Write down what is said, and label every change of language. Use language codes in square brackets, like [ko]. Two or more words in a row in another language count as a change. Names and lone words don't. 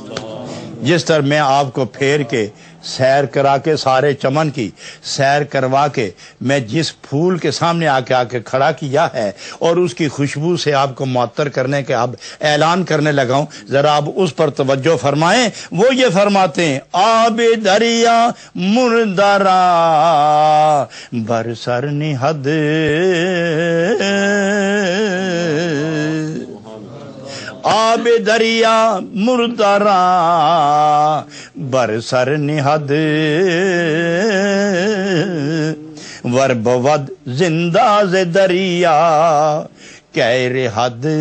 [ur] جس طرح میں آپ کو پھیر کے سیر کرا کے سارے چمن کی سیر کروا کے میں جس پھول کے سامنے آ کے کھڑا کیا ہے اور اس کی خوشبو سے آپ کو معطر کرنے کے اب اعلان کرنے لگا ہوں، ذرا آپ اس پر توجہ فرمائیں۔ وہ یہ فرماتے ہیں [fa] آب دریا مردرا برسر نہد، آب دریا مردرا برسر نہد، ور بود زندہ ز دریا کیر حد،